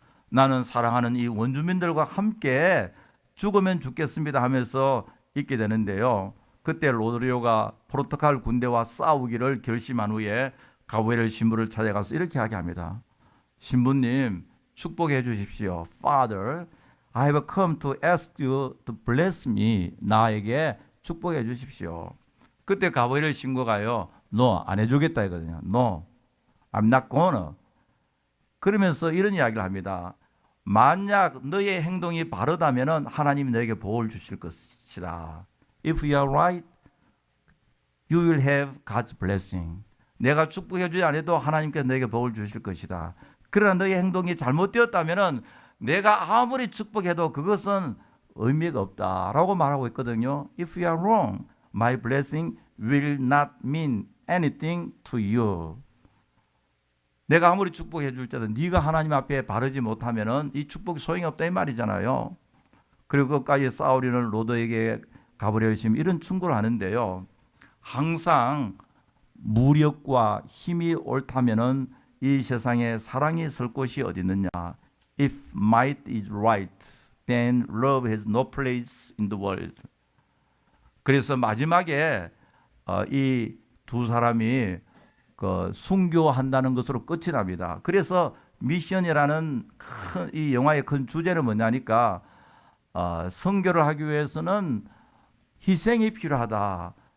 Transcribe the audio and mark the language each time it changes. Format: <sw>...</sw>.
<ko>나는 사랑하는 이 원주민들과 함께 죽으면 죽겠습니다 하면서 있게 되는데요. 그때 로드리고가 포르투갈 군대와 싸우기를 결심한 후에 가브리엘 신부를 찾아가서 이렇게 이야기합니다. 신부님, 축복해 주십시오.</ko> <en>Father, I have come to ask you to bless me.</en> <ko>나에게 축복해 주십시오. 그때 가브리엘 신부가요, No, 안 해주겠다 이거든요.</ko> <en>No, I'm not gonna.</en> <ko>그러면서 이런 이야기를 합니다. 만약 너의 행동이 바르다면 하나님이 너에게 복을 주실 것이다.</ko> <en>If you are right, you will have God's blessing.</en> <ko>내가 축복해 주지 않아도 하나님께서 너에게 복을 주실 것이다. 그러나 너의 행동이 잘못되었다면 내가 아무리 축복해도 그것은 의미가 없다라고 말하고 있거든요.</ko> <en>If you are wrong, my blessing will not mean anything to you.</en> <ko>내가 아무리 축복해 줄지라도 네가 하나님 앞에 바르지 못하면은 이 축복이 소용이 없다 이 말이잖아요. 그리고 끝까지 싸우려는 로드에게 가브리엘 심 이런 충고를 하는데요. 항상 무력과 힘이 옳다면은 이 세상에 사랑이 설 곳이 어디 있느냐?</ko> <en>If might is right, then love has no place in the world.</en> <ko>그래서 마지막에 이 두 사람이 순교한다는 것으로 끝이 납니다. 그래서 미션이라는 이 영화의 큰 주제는 뭐냐니까 선교를 하기 위해서는 희생이 필요하다.</ko>